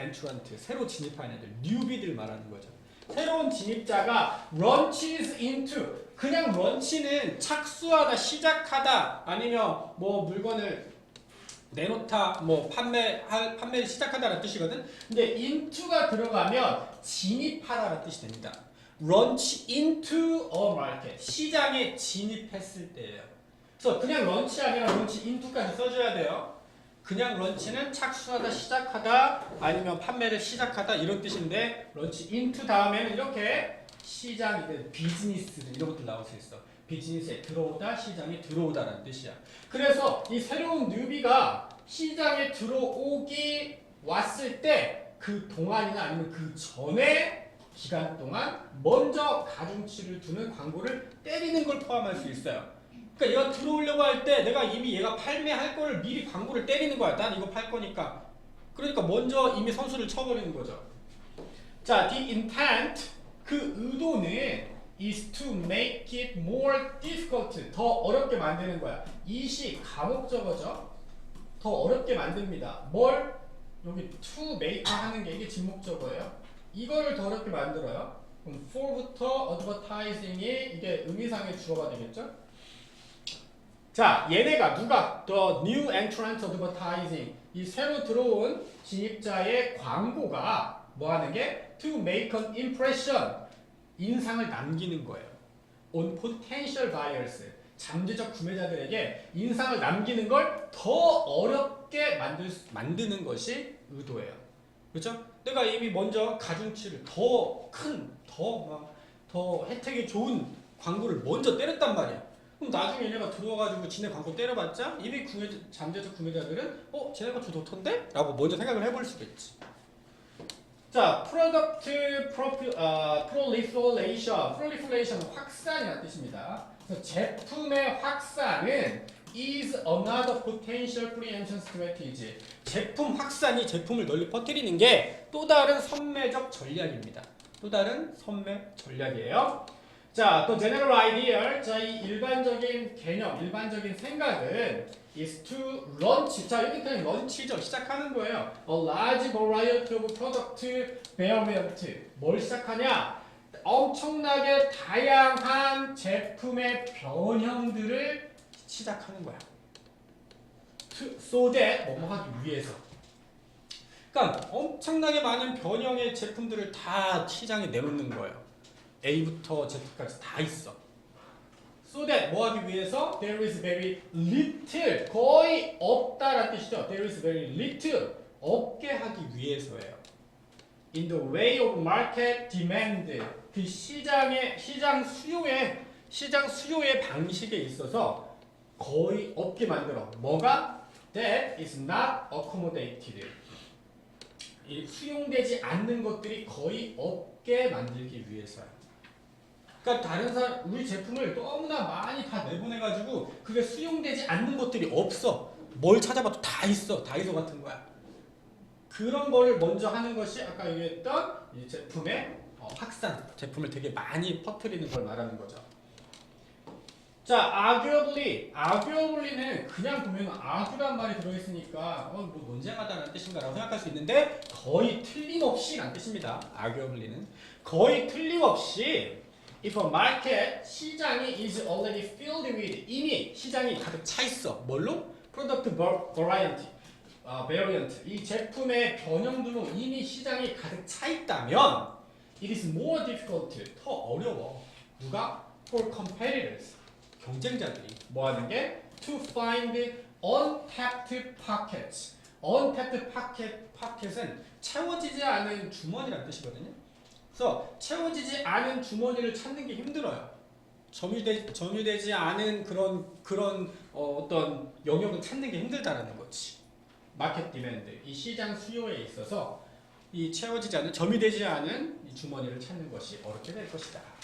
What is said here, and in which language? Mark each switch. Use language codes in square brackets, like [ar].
[ko] entrant 새로 진입하는 애들 newbie들 말하는 거죠. 새로운 진입자가 [en] launches into [ko] 그냥 런치는 착수하다 시작하다 아니면 뭐 물건을 내놓다 뭐 판매를 시작하다라는 뜻이거든. 근데 into가 들어가면 진입하다라는 뜻이 됩니다. [en] launch into a market [ko] 시장에 진입했을 때예요. 그래서 그냥 런치 아니라 런치 into까지 써줘야 돼요. 그냥 런치는 착수하다 시작하다 아니면 판매를 시작하다 이런 뜻인데 런치 into 다음에는 이렇게 시장이든 비즈니스든 이런 것들 나올 수 있어. 비즈니스에 들어오다 시장에 들어오다라는 뜻이야. 그래서 이 새로운 뉴비가 시장에 들어오기 왔을 때 그 동안이나 아니면 그 전에 기간 동안 먼저 가중치를 두는 광고를 때리는 걸 포함할 수 있어요. 그러니까 얘가 들어오려고 할 때 내가 이미 얘가 판매할 거를 미리 광고를 때리는 거야. 난 이거 팔 거니까. 그러니까 먼저 이미 선수를 쳐버리는 거죠. [en] 자, the intent [ko] 그 의도는 [en] is to make it more difficult [ko] 더 어렵게 만드는 거야. 이시 가목적어죠. 더 어렵게 만듭니다. 뭘? 여기 to make 하는 게 이게 진목적어예요. 이거를 더 어렵게 만들어요. 그럼 for부터 advertising이 이게 의미상의 주어가 되겠죠? 자, 얘네가 누가? [en] The new entrant advertising [ko] 이 새로 들어온 진입자의 광고가 뭐 하는 게? [en] To make an impression [ko] 인상을 남기는 거예요. [en] On potential buyers [ko] 잠재적 구매자들에게 인상을 남기는 걸 더 어렵게 만드는 것이 의도예요. 그렇죠? 내가 이미 먼저 가중치를 더 큰, 더 혜택이 좋은 광고를 먼저 때렸단 말이야. 그럼 나중에 얘네가 들어와가지고 지네 광고 때려봤자 이미 잠재적 구매자들은 쟤네가 더 좋던데? 라고 먼저 생각을 해볼 수가 있지. 자, [en] product proliferation [ko] 확산이라는 뜻입니다. 그래서 제품의 확산은 [en] is another potential preemption strategy. [ko] 제품 확산이 제품을 널리 퍼뜨리는 게 또 다른 선매적 전략입니다. 또 다른 선매 전략이에요. 자, 또 [en] general idea. [ko] 자, 이 일반적인 개념, 일반적인 생각은 [en] is to launch. [ko] 자, 여기까지 launch죠. 시작하는 거예요. [en] A large variety of product variant. [ko] 뭘 시작하냐? 엄청나게 다양한 제품의 변형들을 시작하는 거야. [en] So that [ko] 뭐뭐 하기 위해서. 그러니까 엄청나게 많은 변형의 제품들을 다 시장에 내놓는 거예요. A부터 Z까지 다 있어. [en] So that [ko] 뭐 하기 위해서? [en] There is very little [ko] 거의 없다라는 뜻이죠. [en] There is very little [ko] 없게 하기 위해서예요. [en] In the way of market demand [ko] 그 시장 수요의 방식에 있어서 거의 없게 만들어. 뭐가? [en] That is not accommodated. [ko] 이 수용되지 않는 것들이 거의 없게 만들기 위해서야. 그러니까 다른 사람 우리 제품을 너무나 많이 다 내보내가지고 그게 수용되지 않는 것들이 없어. 뭘 찾아봐도 다 있어. 다이소 같은 거야. 그런 거를 먼저 하는 것이 아까 얘기했던 이 제품의 확산, 제품을 되게 많이 퍼뜨리는 걸 말하는 거죠. 자, arguably는 그냥 보면 argu란 말이 들어있으니까 뭐 논쟁하다는 뜻인가라고 생각할 수 있는데 거의 틀림없이란 뜻입니다. arguably는 거의 틀림없이 [en] if a market [ko] 시장이 [en] is already filled with [ko] 이미 시장이 가득 차 있어. 뭘로? [en] product variant [ko] 이 제품의 변형들로 이미 시장이 가득 차 있다면 [en] it is more difficult [ko] 더 어려워. 누가? [en] for competitors [ko] 경쟁자들이 뭐 하는 게? [en] to find untapped pockets. [ko] untapped pocket은 채워지지 않은 주머니라는 뜻이거든요. 그래서 채워지지 않은 주머니를 찾는 게 힘들어요. 점유되지 않은 그런 어떤 영역을 찾는 게 힘들다라는 거지. 마켓 디맨드 이 시장 수요에 있어서 이 채워지지 않은 점유되지 않은 이 주머니를 찾는 것이 어렵게 될 것이다.